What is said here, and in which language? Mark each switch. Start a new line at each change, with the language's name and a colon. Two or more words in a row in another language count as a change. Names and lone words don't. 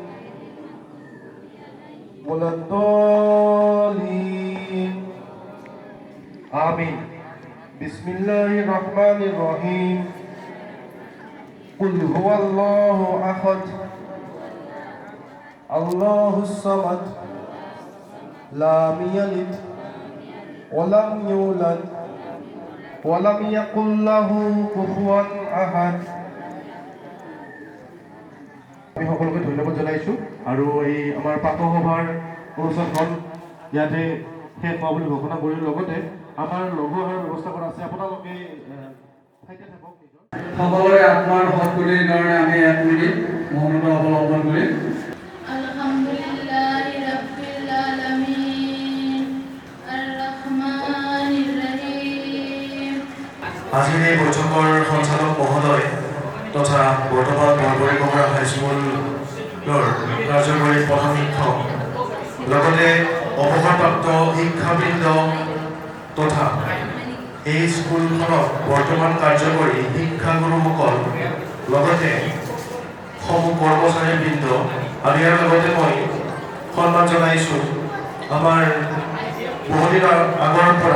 Arabic: ولا الضالين آمين بسم الله الرحمن الرحيم قل هو الله أحد الله الصمد لم يلد ولم يولد ولم يكن له كفوا أحد
Assamese: আমি সকলোকে ধন্যবাদ জনাইছোঁ আৰু এই আমাৰ প্ৰাতঃসভাৰ অনুষ্ঠানখন ইয়াতে শেষ হোৱা বুলি ঘোষণা কৰি লগতে আমাৰ লঘু আহাৰৰ ব্যৱস্থা কৰা আছে আপোনালোকে ঠাইতে থাকক নিজৰ সকলোৰে আত্মাৰ সৎগুলিৰ কাৰণে আমি 1 মিনিট মৌনতা অৱলম্বন কৰিম
Arabic: الحمد لله رب العالمين الرحمن الرحيم
Assamese: আজিৰ এই বৈঠকৰ সঞ্চালক মহোদয় তথা বৰ্তমান বৰবৰী কমৰা হাইস্কুলৰ কাৰ্যকৰী প্ৰধান শিক্ষক লগতে অৱসৰপ্ৰাপ্ত শিক্ষাবৃন্দ তথা এই স্কুলখনত বৰ্তমান কাৰ্যকৰী শিক্ষাগুৰুসকল লগতে সমূহ কৰ্মচাৰীবৃন্দ আৰু ইয়াৰ লগতে মই সন্মান জনাইছোঁ আমাৰ বহুদিন আগৰ পৰা